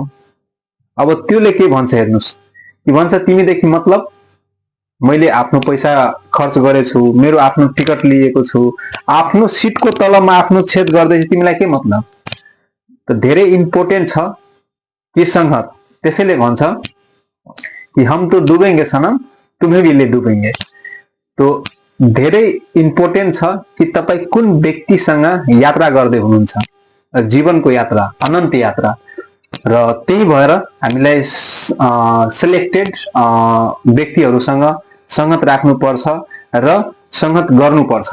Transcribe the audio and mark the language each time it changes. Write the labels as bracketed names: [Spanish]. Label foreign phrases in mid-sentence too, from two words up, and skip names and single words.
[Nepali] अब त्योले के भन्छ हेर्नुस्, कि भन्छ तिमीदेखि मतलब मैले आफ्नो पैसा खर्च गरेछु, मेरो आफ्नो टिकट लिएको छु, आफ्नो सिटको तलमा आफ्नो छेद गर्दैछु, तिमीलाई के मतलब? त धेरै इम्पोर्टेन्ट छ कि संगत। त्यसैले भन्छ कि [Hindi] हम तो डुबेंगे सनम, तुम्हें भी ले डुबेंगे। [Nepali] तो धेरै इम्पोर्टेन्ट छ कि तपाई कुन व्यक्तिसँग यात्रा गर्दै हुनुहुन्छ, जीवनको यात्रा, अनन्त यात्रा। र त्यही भएर हामीलाई सिलेक्टेड व्यक्तिहरूसँग संगत राख्नुपर्छ र संगत गर्नुपर्छ।